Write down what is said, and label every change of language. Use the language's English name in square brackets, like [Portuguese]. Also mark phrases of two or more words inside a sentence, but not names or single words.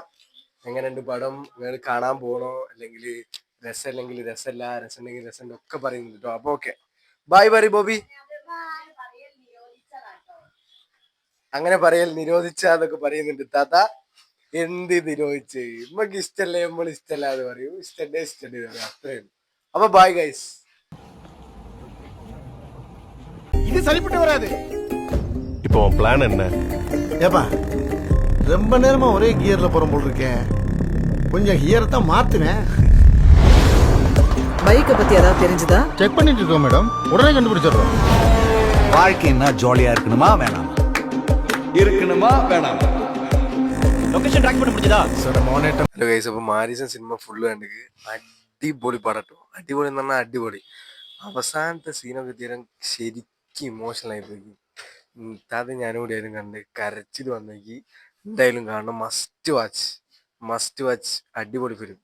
[Malayalam] എങ്ങനെയുണ്ട് പടം, നിങ്ങൾ കാണാൻ പോണോ, അല്ലെങ്കിൽ രസമല്ലെങ്കിൽ രസമല്ല, രസമുണ്ടെങ്കിൽ രസമുണ്ട്, ഒക്കെ പറയുന്നുണ്ട് കേട്ടോ. അപ്പൊ ഓക്കെ, ബൈ പറ ബോബി. അങ്ങനെ പറയൽ നിരോധിച്ചതൊക്കെ പറയുന്നുണ്ട് താത്ത. എന്ത് നിരോധിച്ച്? നമുക്ക് ഇഷ്ടല്ലേ, നമ്മൾ ഇഷ്ടമല്ല എന്ന് പറയും, ഇഷ്ടണ്ടേ ഇഷ്ടണ്ടേ പറയും, അത്രയും. അപ്പൊ [English] bye guys. [Tamil] இது சரிப்பட்டு வராது. இப்போ பிளான் என்ன? ஏப்பா ரொம்ப நேரமா ஒரே கியர்ல போற போல் இருக்கேன், கொஞ்சம் கியரை தான் மாத்துனேன். பைக்கை பத்தி ஏதாவது தெரிஞ்சுதா? செக் பண்ணிட்டு இருக்கோம் மேடம், உடனே கண்டுபிடிச்சிடுறோம். வாழ்க்கைன்னா ஜாலியா இருக்கணுமா வேணாம், இருக்கணுமா வேணாம். [English] location track [Tamil] பண்ண முடிஞ்சதா? [English] hello guys, [Malayalam] അപ്പൊ മാരീസൺ സിനിമ ഫുള്ള് കണ്ടിട്ട് അടിപൊളി പടട്ടോ. അടിപൊളി എന്ന് പറഞ്ഞാൽ അടിപൊളി. അവസാനത്തെ സീനൊക്കെ തീരാൻ ശരിക്കും ഇമോഷണൽ ആയി പോയി. അത് ഞാനും കൂടി ആയാലും കണ്ട് കരച്ചിൽ വന്നേക്ക്. എന്തായാലും കാണണം, [English] must watch. [Malayalam] അടിപൊളി ഫിലിം.